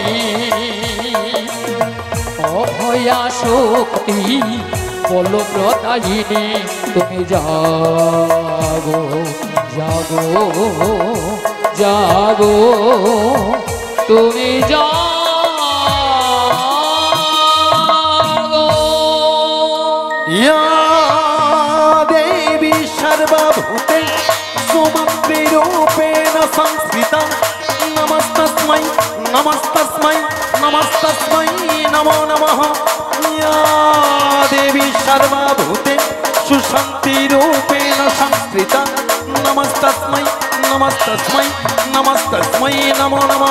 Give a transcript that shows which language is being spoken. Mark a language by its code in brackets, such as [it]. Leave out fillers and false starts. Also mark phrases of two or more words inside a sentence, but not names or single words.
[bn] অভয়া শক্তি বল প্রদায়িনী, তুমি জাগো জাগো জাগো, তুমি জাগো। [sa] या देवी सर्वभूते सुमद्विरूपेण संस्थिता, नमस्तस्मै नमस्तस्मै नमस्तस्मै नमो नमः। या देवी सर्वभूते सुशान्तिरूपेण संस्थिता, नमस्तस्मै नमस्तस्मै नमस्तस्मै नमो नमः।